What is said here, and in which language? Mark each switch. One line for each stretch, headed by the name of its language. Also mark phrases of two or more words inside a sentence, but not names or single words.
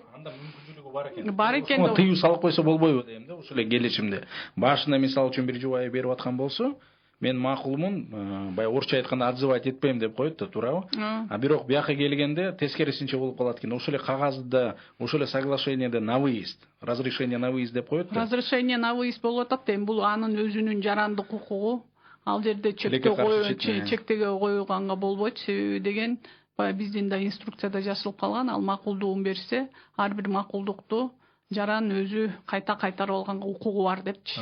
Kyrgyz: Анда мүмкүнчүлүгү бар экен. Бар экен. Тыюу салып койсо болбойбу дейм да, ошол эле келишимде. Башында мисалы үчүн бир жубайы берип аткан болсо, мен макулмун, баягы орусча айтканда отзывать этпейм деп коет да, туурабы? А бирок бияка келгенде тескерисинче болуп калат экен. Ошол эле кагазда, ошол эле соглашениеде
Russian: на выезд, разрешение на выезд
Kyrgyz: деп коет да.
Russian: Разрешение на выезд
Kyrgyz: болуп атат, эми бул анын өзүнүн жарандык укугу. Ал жерде чектөөгө коюлганга болбойт. Себеби деген баягы биздин да инструкцияда жазылып калган, ал макулдугун берсе, ар бир макулдукту жаран өзү кайта кайтарып алганга укугу бар депчи.